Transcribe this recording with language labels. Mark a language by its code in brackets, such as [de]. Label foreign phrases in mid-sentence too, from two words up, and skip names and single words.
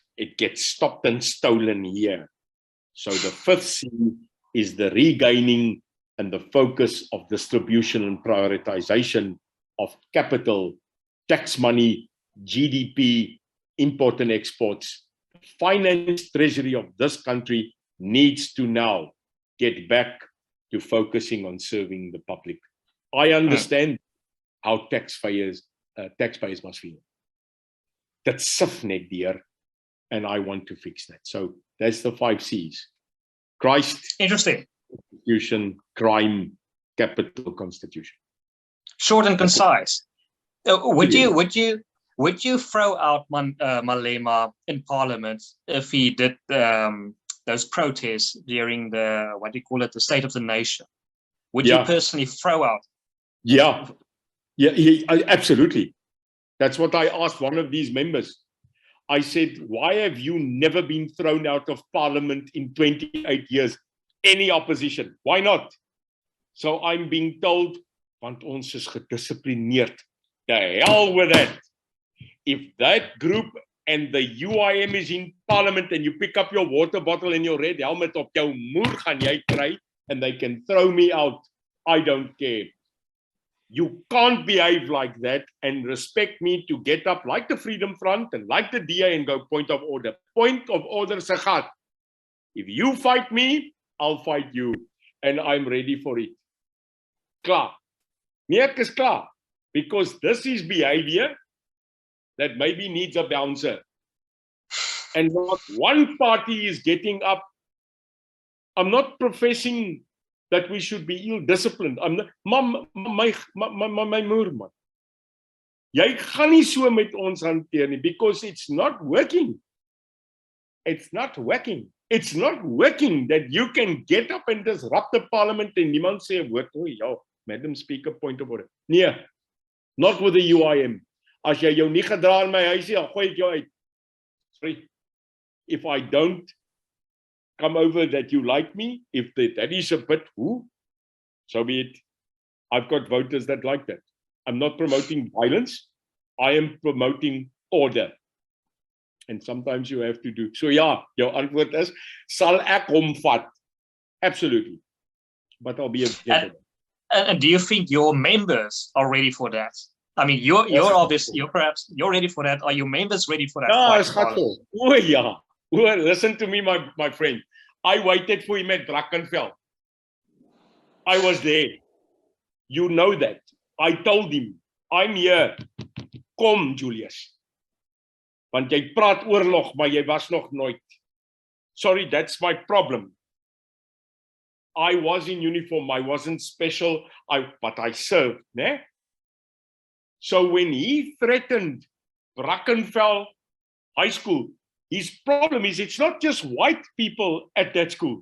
[en] It gets stopped and stolen here. So the fifth C is the regaining and the focus of distribution and prioritization of capital, tax money, GDP, import and exports. The finance treasury of this country needs to now get back to focusing on serving the public. I understand how taxpayers must feel. That's [af] sif net deur, [en] and I want to fix that. So that's the 5 C's. Christ, interesting. Constitution, crime, capital, Constitution. Short and concise. Would you throw out Malema in Parliament if he did those protests during the, what do you call it, the State of the Nation? Would you personally throw out? Yeah, absolutely. That's what I asked one of these members. I said, why have you never been thrown out of Parliament in 28 years? Any opposition? Why not? So I'm being told, [af] want ons is gedisciplineerd. [en] The hell with that. If that group and the UIM is in Parliament and you pick up your water bottle and your red helmet [af] op jou moer gaan jy kry [en] and they can throw me out, I don't care. You can't behave like that and respect me to get up like the Freedom Front and like the DA and go point of order. Point of order, [af] se gat. [en] If you fight me, I'll fight you. And I'm ready for it. [af] Klaar. Nee, ek is klaar. [en] Because this is behavior that maybe needs a bouncer. And not one party is getting up I'm not professing that we should be ill-disciplined. I'm not, [af] my moer man. Jy gaan nie so met ons hanteer nie, [en] because it's not working. It's not working. It's not working that you can get up and disrupt the parliament [af] en niemand sê 'n woord. O ja, [en] Madam Speaker, point of order. Nee, not with the UIM. [af] As jy jou nie gedra in my huisie, dan gooi ek jou uit. [en] Sorry. If I don't come over that you like me, if that is a bit, so be it. I've got voters that like that. I'm not promoting violence. I am promoting order. And sometimes you have to do. [af] So ja, jou antwoord is, sal ek hom vat? [en] Absolutely. But I'll be a gentleman. And do you think your members are ready for that? I mean, you're obviously, you're ready for that. Are your members ready for that? [af] Ja, schatjie. O ja. [en] Listen to me, my friend. I waited for him at Brackenfell. I was there. You know that. I told him, I'm here. Kom, Julius. [af] Want jy praat oorlog, maar jy was nog nooit. [en] Sorry, that's my problem. I was in uniform. I wasn't special, but I served. Ne? So when he threatened Brackenfell High School, his problem is it's not just white people at that school.